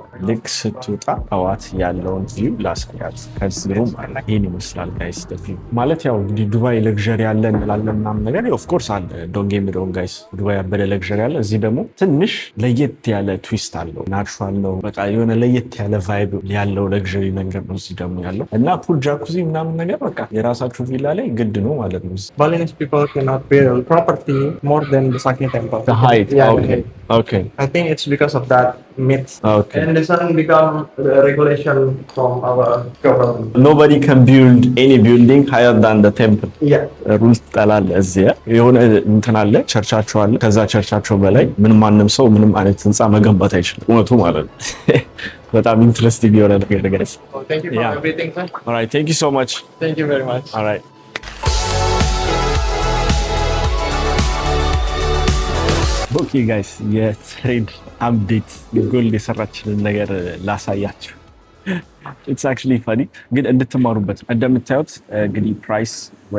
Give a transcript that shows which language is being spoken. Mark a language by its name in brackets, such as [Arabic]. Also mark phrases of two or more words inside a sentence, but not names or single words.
[Amharic] ልክ ስትወጣ ጠዋት ያለውን ቪው ላሳያት። ከዚህ ሩም አለ። ይሄን ይመስላል ጋይስ። ማለት ያው እንግዲህ ዱባይ ለግዠሪ ያለ እንላለን ምናምን ነገር ኦፍኮርስ አለ። [English] don't get me wrong guys፣ [Amharic] ዱባይ ያበደ ለግዠሪ ያለ። እዚህ ደግሞ ትንሽ ለየት ያለ ትዊስት አለው። ናቹራል ነው በቃ የሆነ ለየት ያለ ቫይብ ያለው ለግዠሪ ነገር ነው እዚህ ደግሞ ያለው እና [English] pool jacuzzi [Amharic] ምናምን ነገር በቃ የራሳችሁ ቪላ ላይ ግድ ነው ማለት ነው። [English] Balinese people cannot build property more than the Sakya temple. The height. Yeah, Okay. I think it's because of that myth. Okay. And this one become the regulation from our government. Nobody can build any building higher than the temple. Yeah. [Amharic] ሩልስ ጠላለ እዚህ የሆነ እንትን አለ፣ ቸርቻቸው አለ። ከዛ ቸርቻቸው በላይ ማንም ሰው ምንም አይነት ህንፃ መገንባት አይችልም። እውነቱ ማለት ነው። በጣም ኢንትረስቲንግ የሆነ ነገር ጋይስ። [English] Thank you for everything, sir. All right, thank you so much. Thank you very much. All right. [Amharic] ኦኬ ጋይስ የትሬድ አፕዴት ጎልድ የሰራችንን ነገር ላሳያችሁ። [English] it's actually funny [Amharic] ግን እንድትማሩበት። እንደምታዩት እንግዲህ ፕራይስ ወደ